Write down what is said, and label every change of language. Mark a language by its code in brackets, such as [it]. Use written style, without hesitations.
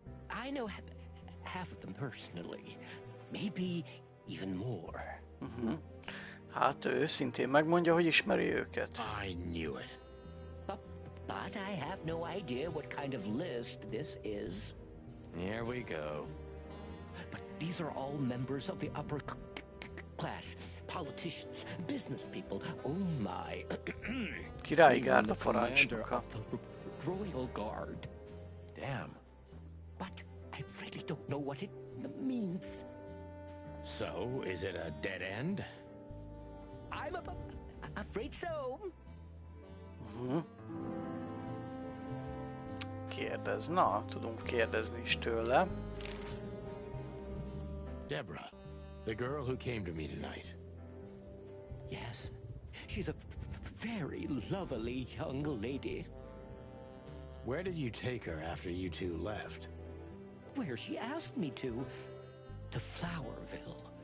[en] I know half of them personally. Maybe even more. [hu] Hát ő szintén megmondja, hogy ismeri őket. [en] I knew it. But I have no idea what kind of list this is. Here we go. But these are all members of the upper class. Politicians, business people. Oh my. [hu] Királyi gárda parancsnoka. [en] Royal Guard. Damn. But I really don't know what it means. So, is it a dead end? I'm afraid so. [hu] Kérdez. Na, tudunk kérdezni is tőle. [en] Deborah, the girl who came to me tonight. Yes, she's a very lovely young lady. Where did you take her after you two left? Where she asked me to Flowerville.